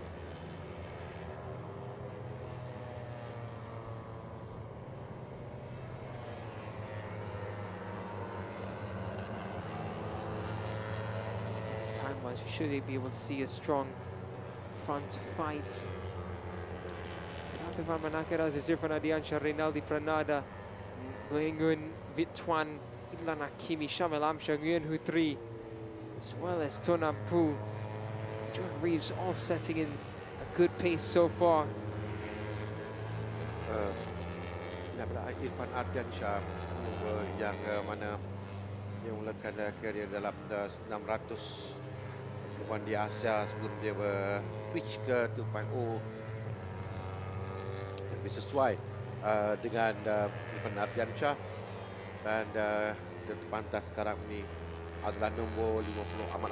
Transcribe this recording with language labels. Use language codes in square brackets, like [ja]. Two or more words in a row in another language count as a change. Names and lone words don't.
[en] Time-wise, you should be able to see a strong front fight. Afif Amran, Akir Aziz, Irfan Ardiansha, Reynaldi Pranada, Nguyen Vitwan, Idlan Hakimi, Shamil Amsha, Nguyen Hu 3, as well as Tonam Pu. John Reeves all setting in a good pace so far. [ms] Daripada Irfan Ardiansha yang mana dia mulakan karier dalam 600 perluan di Asia sebelum dia switch ke 2.0. Lebih sesuai dengan Irfan Ardiansha, dan terpantas sekarang ini adalah nombor 50 Ahmad